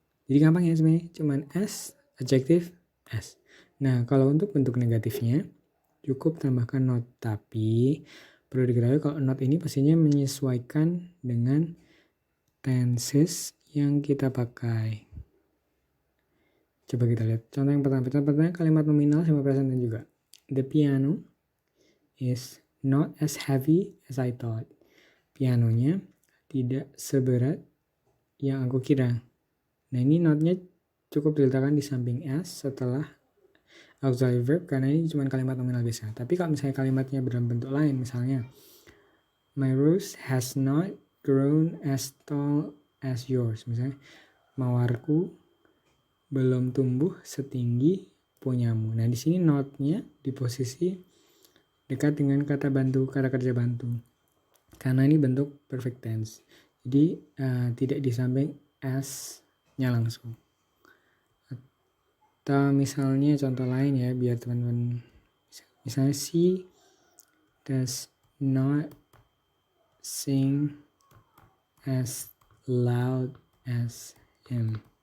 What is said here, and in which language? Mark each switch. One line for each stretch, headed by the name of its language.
Indonesian: Jadi gampang ya sebenarnya, cuman S, adjective, S. Nah kalau untuk bentuk negatifnya cukup tambahkan not, tapi perlu diketahui kalau not ini pastinya menyesuaikan dengan tenses yang kita pakai. Coba kita lihat contoh yang pertama. Contoh pertama kalimat nominal sama present tense juga.
English: The piano is not as heavy as I thought.
Indonesian: Pianonya tidak seberat yang aku kira. Nah ini notnya cukup diletakkan di samping S setelah auxiliary verb karena ini cuma kalimat nominal biasa. Tapi kalau misalnya kalimatnya dalam bentuk lain, misalnya
English: my rose has not grown as tall as yours.
Indonesian: Misalnya mawarku belum tumbuh setinggi punyamu. Nah di sini notnya di posisi dekat dengan kata bantu, kata kerja bantu. Karena ini bentuk perfect tense. Jadi tidak di samping S-nya langsung. Atau misalnya contoh lain ya biar teman-teman, misalnya
English: she does not sing as loud as him.